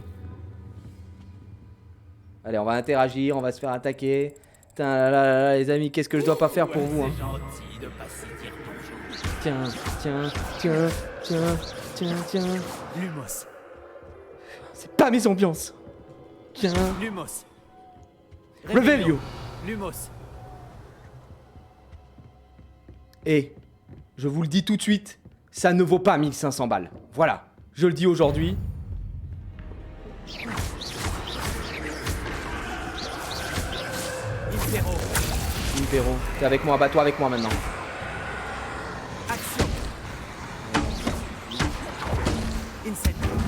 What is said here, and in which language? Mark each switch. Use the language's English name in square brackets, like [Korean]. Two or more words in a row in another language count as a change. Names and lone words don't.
[French] Allez, on va interagir, on va se faire attaquer. Putain, là, les amis, qu'est-ce que je dois pas faire pour vous, hein. C'est gentil de passer dire bonjour. Tiens, tiens, tiens, tiens, tiens, tiens. Lumos. C'est pas mes ambiances. Tiens. Lumos. Revelio. Lumos. Et je vous le dis tout de suite, ça ne vaut pas 1500 balles. Voilà, je le dis aujourd'hui. Impero. Impero, t'es avec moi, bats-toi avec moi maintenant. Action. Incendio.